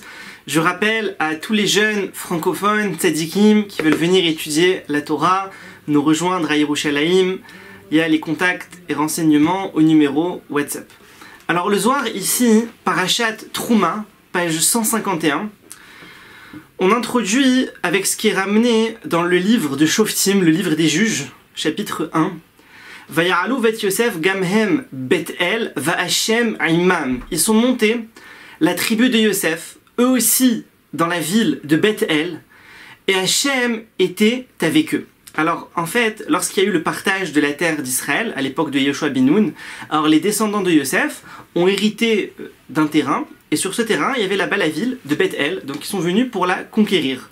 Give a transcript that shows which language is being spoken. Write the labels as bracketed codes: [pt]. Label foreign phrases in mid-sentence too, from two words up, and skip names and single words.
[fr] Je rappelle à tous les jeunes francophones, tzadikim, qui veulent venir étudier la Torah, nous rejoindre à Yerushalayim. Il y a les contacts et renseignements au numéro WhatsApp. Alors le Zohar ici, [he] פרשת תרומה, [fr] page 151, on introduit avec ce qui est ramené dans le livre de Shoftim, le livre des juges, chapitre 1. [he] ויעלו בית יוסף גם הם בית אל וה' עמם. [fr] Ils sont montés, la tribu de Yosef, eux aussi dans la ville de Bet-El, et Hachem était avec eux. Alors en fait, lorsqu'il y a eu le partage de la terre d'Israël, à l'époque de Yoshua bin Nun, alors les descendants de Yosef ont hérité d'un terrain, et sur ce terrain, il y avait là-bas la ville de Bet-El, donc ils sont venus pour la conquérir.